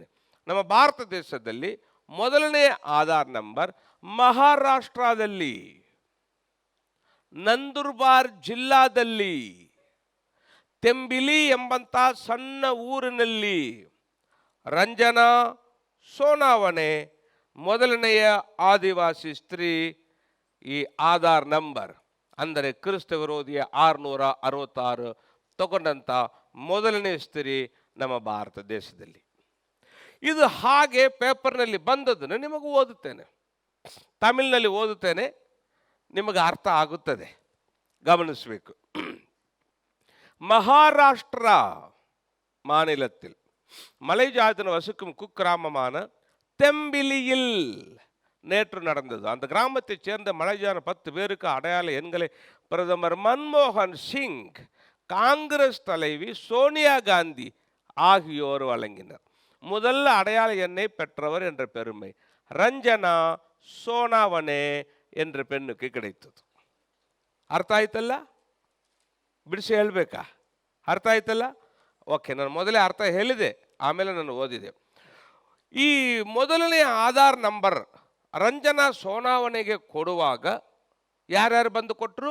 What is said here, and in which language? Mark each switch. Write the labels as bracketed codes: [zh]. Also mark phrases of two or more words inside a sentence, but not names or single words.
[kn] ನಮ್ಮ ಭಾರತ ದೇಶದಲ್ಲಿ ಮೊದಲನೇ ಆಧಾರ್ ನಂಬರ್ ಮಹಾರಾಷ್ಟ್ರದಲ್ಲಿ, ನಂದೂರ್ಬಾರ್ ಜಿಲ್ಲಾದಲ್ಲಿ, ತೆಂಬಿಲಿ ಎಂಬಂಥ ಸಣ್ಣ ಊರಿನಲ್ಲಿ ರಂಜನಾ ಸೋನಾವಣೆ ಮೊದಲನೆಯ ಆದಿವಾಸಿ ಸ್ತ್ರೀ ಈ ಆಧಾರ್ ನಂಬರ್ ಅಂದರೆ ಕ್ರಿಸ್ತ ವಿರೋಧಿಯ 666 ತಗೊಂಡಂಥ ಮೊದಲನೇ ಸ್ತ್ರೀ ನಮ್ಮ ಭಾರತ ದೇಶದಲ್ಲಿ. ಇದು ಹಾಗೆ ಪೇಪರ್ನಲ್ಲಿ ಬಂದದ್ದನ್ನು ನಿಮಗೆ ಓದುತ್ತೇನೆ, ತಮಿಳಿನಲ್ಲಿ ಓದುತ್ತೇನೆ, ನಿಮಗೆ ಅರ್ಥ ಆಗುತ್ತದೆ, ಗಮನಿಸಬೇಕು. [ta] மகாராஷ்டிர மாநிலத்தில் மலைஜாதின வசிக்கும் குக்கிராமமான தெம்பிலியில் நேற்று நடந்தது. அந்த கிராமத்தைச் சேர்ந்த மலைஜான 10 பேருக்கு அடையாள எண்களை பிரதமர் மன்மோகன் சிங், காங்கிரஸ் தலைவி சோனியா காந்தி ஆகியோர் வழங்கினர். முதல் அடையாள எண்ணை பெற்றவர் என்ற பெருமை ರಂಜನಾ ಸೋನಾವನೆ என்ற பெண்ணுக்கு கிடைத்தது. [kn] ಅರ್ಥ ಆಯ್ತಲ್ಲ? ಬಿಡಿಸಿ ಹೇಳ್ಬೇಕಾ? ಅರ್ಥ ಆಯ್ತಲ್ಲ? ಓಕೆ, ನಾನು ಮೊದಲೇ ಅರ್ಥ ಹೇಳಿದೆ, ಆಮೇಲೆ ನಾನು ಓದಿದೆ. ಈ ಮೊದಲನೇ ಆಧಾರ್ ನಂಬರ್ ರಂಜನಾ ಸೋನಾವನೆಗೆ ಕೊಡುವಾಗ ಯಾರ್ಯಾರು ಬಂದು ಕೊಟ್ಟರು?